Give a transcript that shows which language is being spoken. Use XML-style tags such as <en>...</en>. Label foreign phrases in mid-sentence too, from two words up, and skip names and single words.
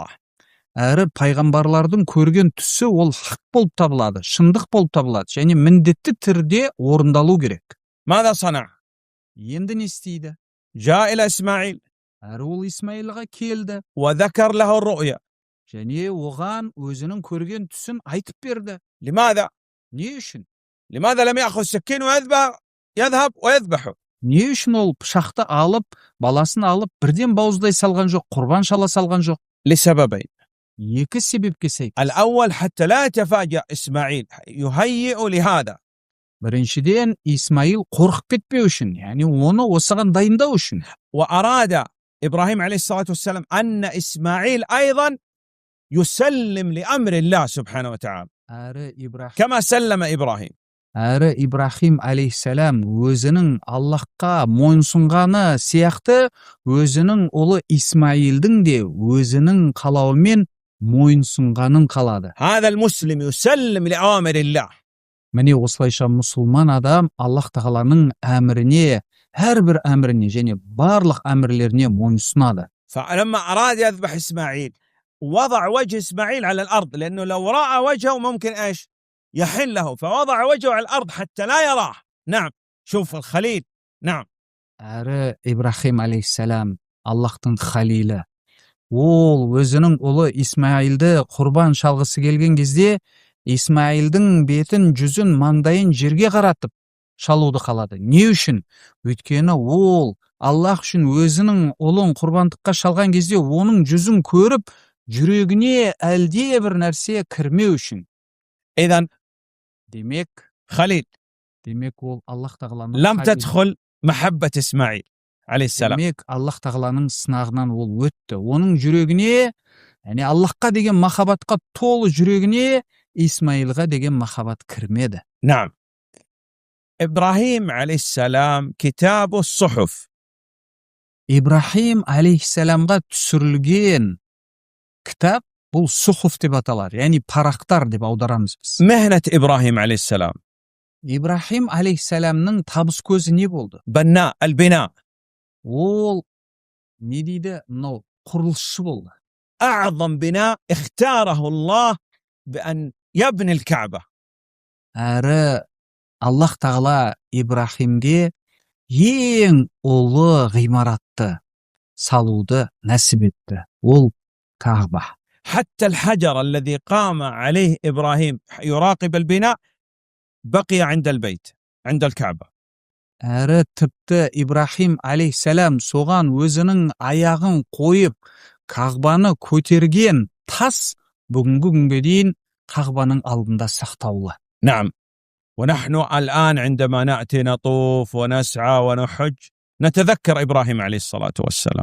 <kk>Әрі пайғамбарлардың көрген түсі ол хақ болып табылады, шындық болып табылады, және міндетті түрде орындалу керек.</kk> <ar>ماذا صنع؟</ar> <kk>Енді не істейді?</kk> <ar>جاء إلى إسماعيل</ar> <kk>Әрі ол Исмаилға келді,</kk> <ar>وذكر له الرؤيا.</ar> <kk>және оған өзінің көрген түсін айтып берді.</kk> <ar>لماذا؟</ar> <kk>Не үшін?</kk> <ar>لماذا لم يأخذ سكين ويذهب ويذبحه؟</ar> <kk>Не үшін ол пышақты алып, баласын алып, бірден бауыздай салған жоқ, құрбан шала салған жоқ?</kk> <ar>لسببين.</ar> <kk>Екі себепке сәйкес.</kk> <ar>الأول حتى لا يتفاجأ إسماعيل يهيئ لهذا.</ar> <kk>Біріншіден, Исмаил қорқып кетпеу үшін, яғни оны осыған дайындау үшін.</kk> <ar>وأراد إبراهيم عليه الصلاة والسلام أن إسماعيل أيضا يسلم لأمر الله سبحانه وتعالى كما سلم إبراهيم.</ar> <kk>Әрі Ибрахим алейхиссалам өзінің Аллахқа мойынсұнғаны сияқты өзінің ұлы Исмаилдің де өзінің қалауымен мойынсұнғанын қалады.</kk> <ar>هذا المسلم يسلم لأوامر الله.</ar> <kk>Міне осылайша мұсылман адам Аллах тағаланың әміріне, әрбір әміріне және барлық әмірлеріне мойынсұнады.</kk> <ar>فلما أراد يذبح إسماعيل وضع وجه إسماعيل على الأرض لأنه لو رأى وجهه ممكن إيش يحله فوضع وجهه على الأرض حتى لا يراه. نعم شوف الخليل. نعم.</ar> <kk>Әрі Ибрахим алейхиссалам Аллахтың халилі. Ол өзінің ұлы Исмаилді құрбан шалғысы келген кезде Исмаилдің бетін, жүзін, маңдайын жерге қаратып шалуды қалады. Не үшін? Өйткені ол Аллах үшін өзінің ұлын құрбандыққа шалған кезде оның жүзін көріп, жүрегіне әлде бір нәрсе кірмеу үшін.</kk> <ar>إذن</ar> <kk>Демек,</kk> <ar>خليل</ar> <kk>ол Аллах тағаланың</kk> <ar>لم تدخل محبة إسماعيل عليه السلام.</ar> <kk>Демек, Аллах тағаланың сынағынан ол өтті. Оның жүрегіне, яғни Аллахқа деген махаббатқа толы жүрегіне Исмаилға деген махаббат кірмеді.</kk> <ar>نعم. إبراهيم عليه السلام كتاب الصحف.</ar> <kk>Ибрахим алейхиссаламға түсірілген кітап бұл сухуф деп аталар, яғни парақтар деп аударамыз біз.</kk> <ar>مهنة إبراهيم عليه السلام.</ar> <kk>Ибрахим алейхиссаламның табыс көзі не болды?</kk> <ar>بناء البناء.</ar> <kk>Ол не дейді? Мынау құрылысшы болды.</kk> <ar>أعظم بناء اختاره الله بأن يبني الكعبة.</ar> <kk>Әрі Аллах тағала Ибрахимге ең ұлы ғимаратты салуды нәсіп етті. Ол Кағба.</kk> <ar>حتى الحجر الذي قام عليه إبراهيم يراقب البناء بقي عند البيت عند الكعبة.</ar> <kk>Әрі тіпті Ибрахим алейхиссалам соған өзінің аяғын қойып, Қағбаны көтерген тас бүгінгі күнге дейін Қағбаның алдында сақтаулы.</kk> <ar>نعم. ونحن الآن عندما نأتي نطوف ونسعى ونحج نتذكر إبراهيم عليه الصلاة والسلام.</ar>